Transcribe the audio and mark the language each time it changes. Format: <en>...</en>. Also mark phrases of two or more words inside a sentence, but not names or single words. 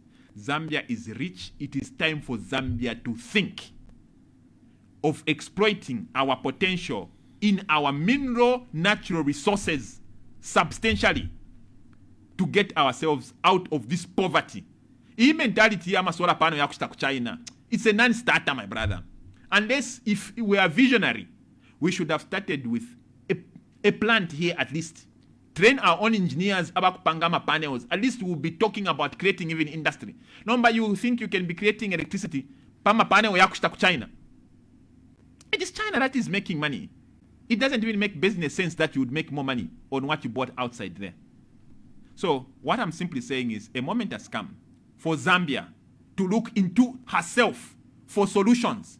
<en>Zambia is rich. It is time for Zambia to think of exploiting our potential in our mineral natural resources substantially to get ourselves out of this poverty.</en> <bem>Hii mentality ya masuala pano ya kushita China,</bem> <en>it's a non-starter, my brother. Unless if we are visionary, we should have started with a plant here at least. Train our own engineers about Pangama panels. At least we'll be talking about creating even industry. Number you think you can be creating electricity,</en> <bem>Pama panel ya kushita</bem> <en>China. It is China that is making money. It doesn't even make business sense that you would make more money on what you bought outside there. So what I'm simply saying is a moment has come for Zambia to look into herself for solutions.</en>